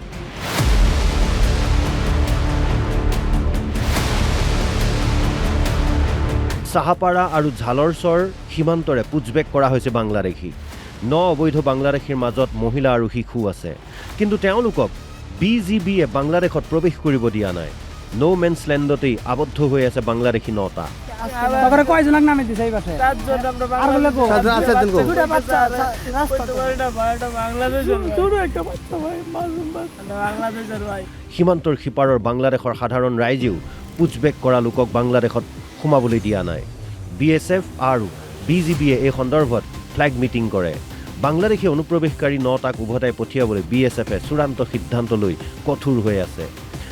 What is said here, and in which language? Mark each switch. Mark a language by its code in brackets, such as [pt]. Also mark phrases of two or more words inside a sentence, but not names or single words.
[as] চাহাপাৰা আৰু ঝালৰচৰ সীমান্তৰে পুছবেক কৰা হৈছে বাংলাদেশী। 9 অবৈধ বাংলাদেশীৰ মাজত মহিলা আৰু শিশু আছে, কিন্তু তেওঁলোকক BGBয়ে বাংলাদেশত প্ৰৱেশ কৰিব দিয়া নাই। [en] no man's landতেই [as] আবদ্ধ হৈ আছে বাংলাদেশী 9টা। [bn] তারপরে কয়জনক নামে দিছে এই পাশে? চারজন আমরা আর বলে কো? বাংলাদেশের দুটা বাচ্চা রাস্তা কইতে পারি না ভাই, এটা বাংলাদেশের ভাই। ছোট একটা বাচ্চা ভাই, মাসুম বাচ্চা। এটা বাংলাদেশের ভাই। [as] সীমান্তৰ সিপাৰৰ বাংলাদেশৰ সাধাৰণ ৰাইজেও পুছবেক কৰা লোকক বাংলাদেশত সোমাবলৈ দিয়া নাই। BSF আৰু BGBয়ে এই সন্দৰ্ভত [en] flag meeting [as] কৰে। বাংলাদেশী অনুপ্ৰৱেশকাৰী 9টাক উভতাই পঠিয়াবলৈ BSFে চূড়ান্ত সিদ্ধান্ত লৈ কঠোৰ হৈ আছে।